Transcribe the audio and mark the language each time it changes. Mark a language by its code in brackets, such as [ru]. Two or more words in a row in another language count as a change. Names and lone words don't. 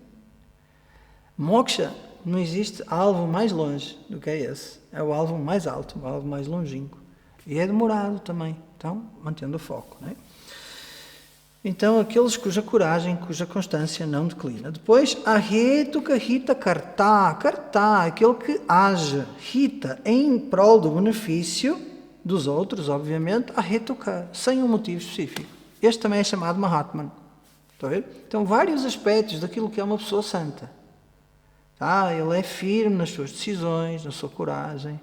[pt] Moksha, não existe alvo mais longe do que é esse. É o alvo mais alto, o alvo mais longínquo. E é demorado também. Então, mantendo o foco, não é? Então, aqueles cuja coragem, cuja constância não declina. Depois, [sa] ahetuka hita karta. Karta, [pt] aquele que age, hita, em prol do benefício dos outros, obviamente, ahetuka, sem um motivo específico. Este também é chamado Mahatman. Está a ver? Então, vários aspectos daquilo que é uma pessoa santa. Ele é firme nas suas decisões, na sua coragem.